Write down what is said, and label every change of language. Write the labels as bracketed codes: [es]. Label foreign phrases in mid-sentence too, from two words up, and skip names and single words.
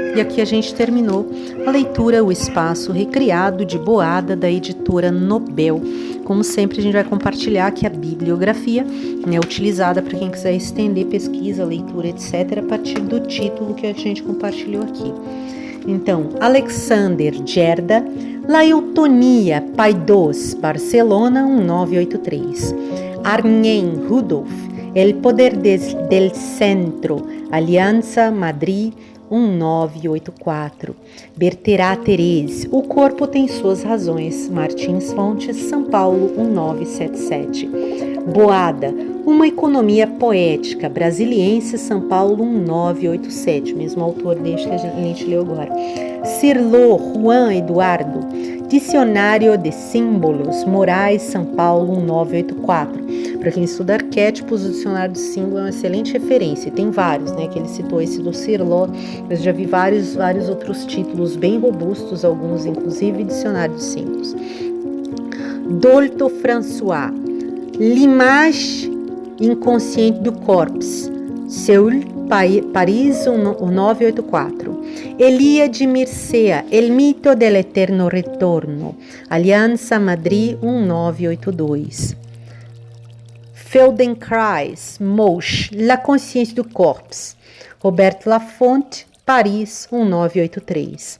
[pt] E aqui a gente terminou a leitura O Espaço Recriado, de Boada, da editora Nobel. Como sempre, a gente vai compartilhar aqui a bibliografia, utilizada para quem quiser estender pesquisa, leitura, etc., a partir do título que a gente compartilhou aqui. Então, Alexander Gerda, La Eutonia, Paidós, Barcelona, 1983. Arnhem Rudolf, El Poder del Centro, Aliança, Madrid, 1984. Berterá Therese, O Corpo Tem Suas Razões, Martins Fontes, São Paulo, 1977. Boada, Uma Economia Poética, Brasiliense, São Paulo, 1987, mesmo autor deste que a gente leu agora. Cirlot, Juan Eduardo, Dicionário de Símbolos, Moraes, São Paulo, 1984. Para quem estuda arquétipos, o Dicionário de Símbolos é uma excelente referência. E tem vários, né? Que ele citou esse do Cirlot, mas já vi vários outros títulos bem robustos, alguns inclusive Dicionário de Símbolos. Dolto François, L'image inconsciente du corps, Seul, Paris, 1984. Elia de Mircea, El mito del eterno retorno, Aliança Madrid, 1982. Feldenkrais, Mosch, La consciência du corps, Roberto Lafonte, Paris, 1983.